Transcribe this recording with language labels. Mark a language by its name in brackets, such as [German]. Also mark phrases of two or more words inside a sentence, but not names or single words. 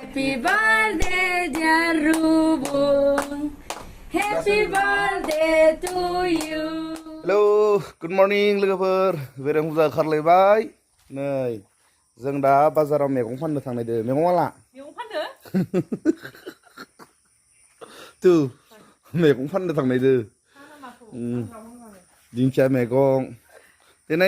[English] Happy birthday dear Rubung. Happy birthday to you. Hello, good morning [Bodo] लोगोफोर बेरें बुजा खारलायबाय नै जों दा बाजाराव मैगं फाननो थांनायदो मैगं वाला मैगं फाननो तु मैगं फाननो थांनायदो दिंखिया मैगं दिनै